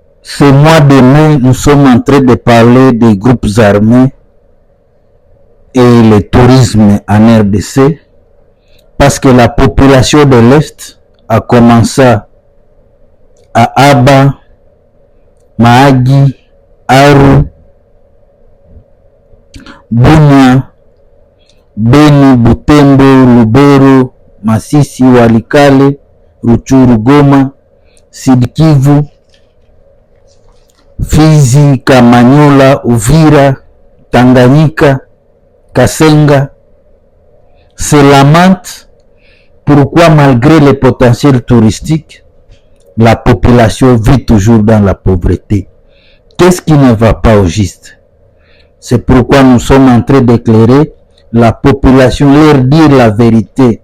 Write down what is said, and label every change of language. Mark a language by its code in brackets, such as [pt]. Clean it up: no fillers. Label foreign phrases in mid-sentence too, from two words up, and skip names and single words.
[fr] Ce mois de mai, nous sommes en train de parler des groupes armés et le tourisme en RDC parce que la population de l'Est a commencé à Aba, Mahagi, Aru, Bunia, Beni, Butembo, Lubero, Masisi, Walikale, Ruchuru, Goma, Sud-Kivu, Fizi, Kamanyola, Uvira, Tanganyika, Kasenga se lamentent pourquoi malgré les potentiels touristiques, la population vit toujours dans la pauvreté. Qu'est-ce qui ne va pas au juste? C'est pourquoi nous sommes en train d'éclairer la population, leur dire la vérité.